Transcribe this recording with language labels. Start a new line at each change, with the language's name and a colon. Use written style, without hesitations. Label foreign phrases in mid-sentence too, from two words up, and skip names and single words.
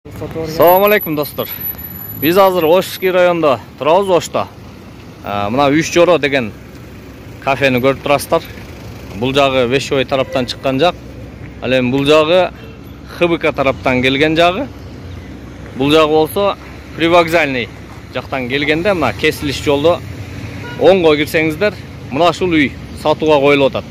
Arabic: السلام عليكم dostlar.
Kyrgyz: Биз азыр Ошский районда турабыз, Ошта. Мына 3 жоро деген кафени көрүп турасыздар. Бул жагы Вещевой тараптан чыккан жак. Ал эми бул жагы ХБК тараптан келген жагы. Бул жагы болсо привокзальный жактан келгенде мына кесилиш жолдо оңго кирсеңиздер, мына ушул үй сатууга коюлуп атат.